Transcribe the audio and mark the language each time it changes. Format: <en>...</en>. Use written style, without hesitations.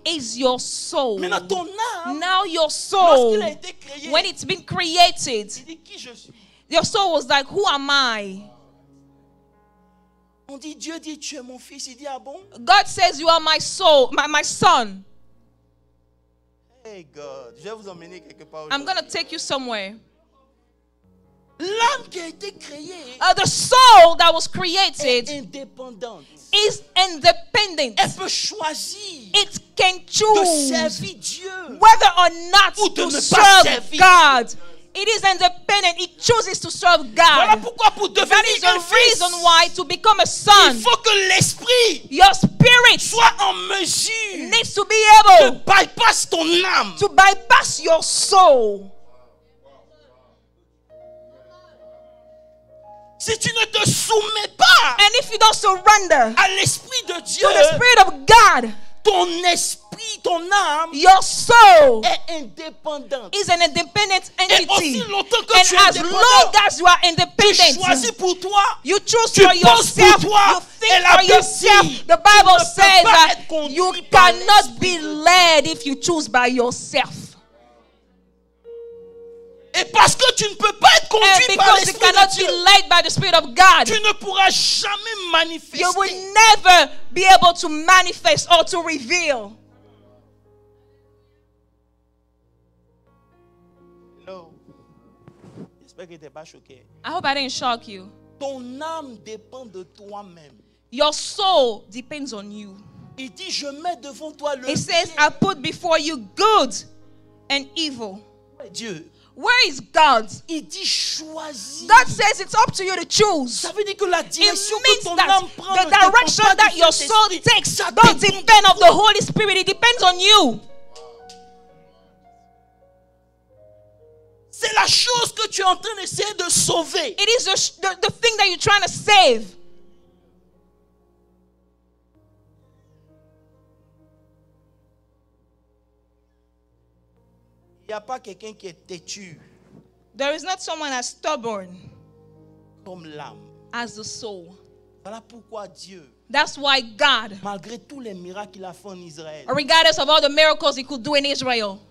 <en>is your soul.</en> <fr>Maintenant, ton âme,</fr> <en>Now your soul,</en> <fr>lorsqu'il a été créé,</fr> <en>when it's been created,</en> <fr>il dit qui je suis.</fr> <en>your soul was like, who am I?</en> <fr>On dit, Dieu dit, tu es mon fils. Il dit, ah bon?</fr> <en>God says, you are my soul, my son. Hey God,</en> <fr>je vais vous emmener quelque part.</fr> <en>I'm going to take you somewhere.</en> <fr>L'âme qui a été créée</fr> <en>The soul that was</en> <fr>est</fr> <en>created</en> <fr>indépendante.</fr> <en>is independent.</en> <fr>Elle peut choisir</fr> <en>It can</en> <fr>de</fr> <en>choose</en> <fr>servir Dieu.</fr> <en>whether or not</en> <fr>Ou de</fr> <en>to</en> <fr>ne pas</fr> <en>serve</en> <fr>servir.</fr> <en>God. It is independent. It chooses to serve</en> <fr>Voilà</fr> <en>God.</en> <fr>pourquoi pour</fr> <en>That</en> <fr>devenir</fr> <en>is</en> <fr>un</fr> <en>the</en> <fr>fils,</fr> <en>reason why to become a</en> <fr>il</fr> <en>son,</en> <fr>faut que l'esprit</fr> <en>your spirit</en> <fr>soit en mesure</fr> <en>needs to be</en> <fr>de</fr> <en>able</en> <fr>bypass ton âme.</fr> <en>to bypass your soul.</en> <fr>Si tu ne te soumets pas</fr> <en>And if you don't surrender</en> <fr>à l'esprit de Dieu,</fr> <en>to the Spirit of God,</en> <fr>ton esprit, ton âme</fr> <en>your soul</en> <fr>est indépendante.</fr> <en>is an independent</en> <fr>Et</fr> <en>entity.</en> <fr>aussi longtemps que</fr> <en>And</en> <fr>tu es</fr> <en>as long</en> <fr>indépendant,</fr> <en>as you are</en> <fr>tu</fr> <en>independent,</en> <fr>choisis pour toi.</fr> <en>you choose</en> <fr>Tu</fr> <en>for</en> <fr>penses pour</fr> <en>yourself,</en> <fr>toi.</fr> <en>you</en> <fr>Et</fr> <en>think</en> <fr>la</fr> <en>for</en> <fr>Bible</fr> <en>yourself.</en> <fr>dit,</fr> <en>The Bible</en> <fr>tu ne peux</fr> <en>says</en> <fr>pas</fr> <en>that</en> <fr>être conduit</fr> <en>you</en> <fr>par</fr> <en>cannot be led if you choose by yourself.</en> <fr>Et parce que tu ne peux pas être</fr> <en>And</en> <fr>conduit par</fr> <en>because you</en> <fr>l'esprit de</fr> <en>cannot be</en> <fr>Dieu,</fr> <en>led by the Spirit of God,</en> <fr>tu ne pourras jamais manifester.</fr> <en>you will never be able to manifest or to reveal. No.</en> <fr>J'espère que tu n'es pas choqué.</fr> <en>I hope I didn't shock you.</en> <fr>Ton âme dépend de toi-même.</fr> <en>Your soul depends on you.</en> <fr>Il dit, je mets devant toi le</fr> <en>It says,</en> <fr>bien.</fr> <en>I put before you good and evil.</en> <fr>Dieu.</fr> <en>Where is God?</en> <fr>Il dit, choisis.</fr> <en>God says it's up to you to choose.</en> <fr>Ça veut dire que la</fr> <en>It</en> <fr>direction que</fr> <en>means</en> <fr>ton</fr> <en>that</en> <fr>âme prend</fr> <en>the</en> <fr>ne dépend</fr> <en>direction</en> <fr>pas</fr> <en>that</en> <fr>du</fr> <en>your soul</en> <fr>Saint-Esprit.</fr> <en>takes</en> <fr>Ça</fr> <en>don't</en> <fr>dépend</fr> <en>depend</en> <fr>de</fr> <en>on the</en> <fr>toi.</fr> <en>Holy Spirit. It depends on you.</en> <fr>C'est la chose que tu es en train d'essayer de sauver.</fr> <en>It is the thing that you're trying to save.</en> <fr>Il n'y a pas quelqu'un qui est têtu</fr> <en>There is not someone as stubborn</en> <fr>comme l'âme.</fr> <en>as the soul.</en> <fr>Voilà pourquoi Dieu,</fr> <en>That's why God,</en> <fr>malgré tous les miracles qu'il a fait en Israël,</fr> <en>regardless of all the miracles he could do in Israel,</en>